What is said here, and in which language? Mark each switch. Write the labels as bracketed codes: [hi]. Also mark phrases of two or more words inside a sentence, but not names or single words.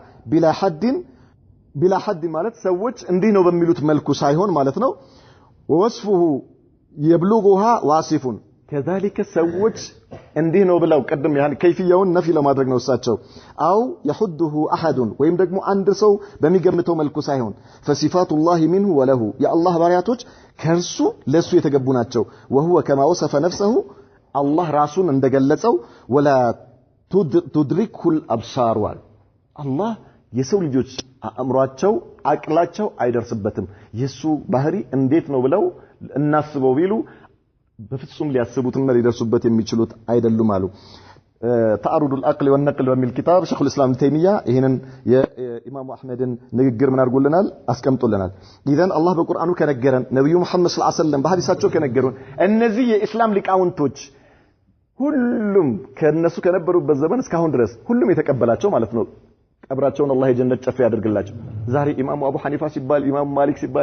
[ar] بلا حد [am] ማለት ሰዎች እንዲህ ነው በሚሉት መልኩ ሳይሆን ማለት ነው [ar] ووصفه يبلغها واصف كذلك [am] ሰዎች እንዲህ ነው ብለው ቀደም ያን ከይፍያውን ነፊ ለማድረግ ነው እሳቸው አው [ar] يحده احد [am] ወይም ደግሞ አንድ ሰው በሚገምተው መልኩ ሳይሆን [ar] فصفات الله منه وله يا الله [am] ባሪያቶች ከርሱ ለሱ የተገቡ ናቸው [ar] وهو كما وصف نفسه الله [am] ራሱን እንደገለጸው [ar] ولا تدركه الابصار الله [am] የሰው ልጆች አእምሯቸው አቅላቸው አይደርስበትም የሱ ባህሪ እንዴት ነው ብለው እናስበው ቢሉ በፍጹም ሊያስቡትና ሊደርሱበት የሚችሉት አይደሉም አሉ [ar] تعارض العقل والنقل [am] በሚል ኪታብ ሸይኹ الاسلام ተይሚያ ይሄንን የኢማሙ አህመድን ንግግር ምን አድርጎልናል አስቀምጦልናል ኢዘን አላህ በቁርአኑ ከነገረን ነብዩ መሐመድ [ar] صلى الله عليه وسلم [am] በሐዲሳቸው ከነገሩን እነዚህ የኢስላም ሊቃውንቶች ሁሉም ከነሱ ከነበሩበት ዘመን እስካሁን ድረስ ሁሉም የተቀበላቸው ማለት ነው ቀብራቸውን አላህ የጀነት ጨፍ ያደርግላቸው ዛሬ ኢማሙ አቡ ሐኒፋ ሲባል ኢማሙ ማሊክ ሲባል